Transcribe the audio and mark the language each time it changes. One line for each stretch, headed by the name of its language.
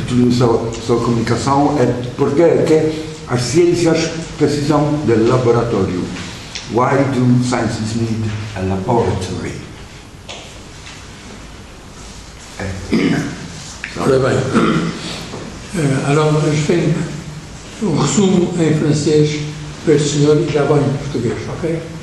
Portuguese: Título da sua comunicação é porque as ciências precisam de laboratório.
English: Why do sciences need a laboratory?
Portuguese: Ora bem,
French: alors je fais
Portuguese: resumo em francês para este senhor e já vou em português, ok?